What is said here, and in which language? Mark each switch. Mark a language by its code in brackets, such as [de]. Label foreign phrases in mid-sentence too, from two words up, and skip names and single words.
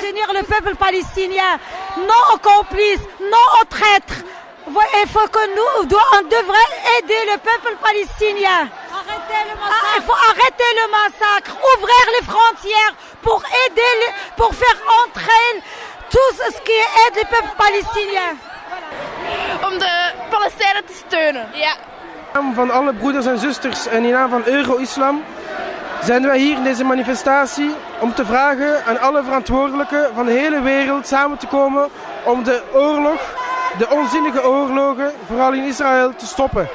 [fr] Soutenir le peuple palestinien, non aux complices, non aux traîtres. Il faut que on devrait aider le peuple palestinien. Il faut arrêter le massacre, ouvrir les frontières pour aider, pour faire entrer tout ce qui aide le peuple palestinien. [nl] Om de Palestijnen te steunen. Ja. In naam van alle broeders en zusters en in naam van Euro-Islam zijn wij hier in deze manifestatie om te vragen aan alle verantwoordelijken van de hele wereld samen te komen om de oorlog, de onzinnige oorlogen, vooral in Israël, te stoppen.